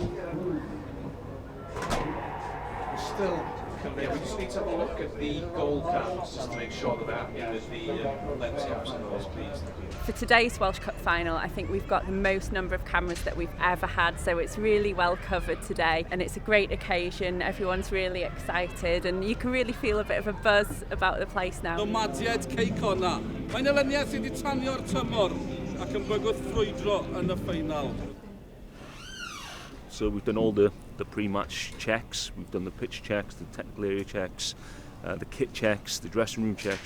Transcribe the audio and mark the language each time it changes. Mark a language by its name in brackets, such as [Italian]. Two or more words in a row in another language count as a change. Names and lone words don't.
[English] Still, we just need to have a look at the goal cams just to make sure that we're happy with the lens caps and those, please. For today's Welsh Cup final, I think we've got the most number of cameras that we've ever had, so it's really well covered today and it's a great occasion. Everyone's really excited and you can really feel a bit of a buzz about the place now. Nomads, Quay, Connah. [Welsh] Mae'n elyniad sydd wedi tanio'r tymor ac yn bygwth ffrwydro yn y final. [English] So we've done all the pre-match checks, we've done the pitch checks, the technical area checks, the kit checks, the dressing room checks.